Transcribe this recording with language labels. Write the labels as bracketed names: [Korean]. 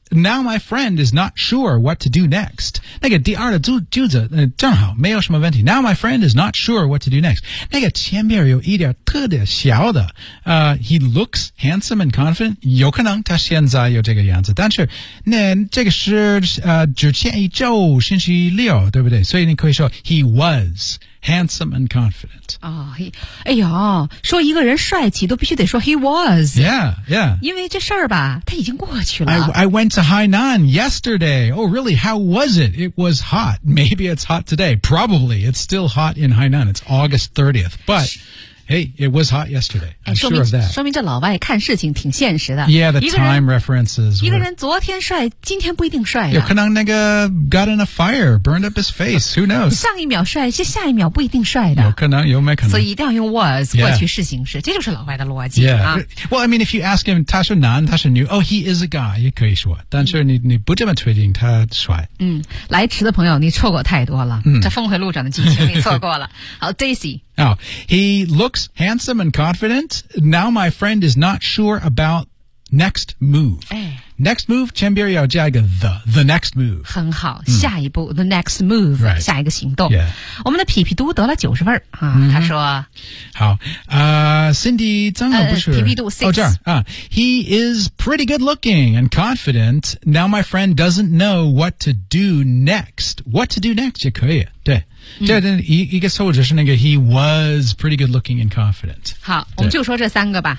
[English] Now my friend is not sure what to do next. [Chinese] 那个第二的句子正好没有什么问题。 [English] Now my friend is not sure what to do next. [Chinese] 那个前面有一点特别小的。 [English] He looks handsome and confident. [Chinese] 有可能他现在有这个样子。但是那这个是之前一周星期六对不对所以你可以说 [English] He was. Handsome and confident. [Chinese] 哦、哎呀，说一个人帅气都必须得说 he was. [English] Yeah, yeah. [Chinese] 因为这事儿吧，他已经过去了。 [English] I went to Hainan yesterday. Oh, really? How was it? It was hot. Maybe it's hot today. Probably. It's still hot in Hainan. It's August 30th. But, Hey, it was hot yesterday. I'm sure of that. [Chinese] 说明这老外看事情挺现实的。 [English] Yeah, the time references. [Chinese] 一个人昨天帅，今天不一定帅。有可能那个 [English] got in a fire, burned up his face. Who knows? [Chinese] 上一秒帅，是下一秒不一定帅的。有可能，有没可能。所以一定要用 was 过去式形式，这就是老外的逻辑。 [English] Yeah. Well, I mean, if you ask him, [Chinese] 他是男，他是女。 [English] Oh, he is a guy. [Chinese] 也可以说，但是你不这么确定他帅。嗯，来迟的朋友，你错过太多了。这峰回路转的剧情你错过了。好 ，Daisy。 [English] Oh, he looks handsome and confident. Now my friend is not sure about next move. Next move, [Chinese] 前边要加一个 [English] the next move. [Chinese] 很好，下一步 the next move,、 [English] right. [Chinese] 下一个行动。 [English] Yeah. [Chinese] 我们的皮皮都得了90分、他说。好、Cindy 张总不是。皮皮都 6. 哦这儿、 [English] He is pretty good looking and confident. Now my friend doesn't know what to do next. [Chinese] What to do next 也可以。对。对、一个错误就是那个 [English] he was pretty good looking and confident. [Chinese] 好我们就说这三个吧。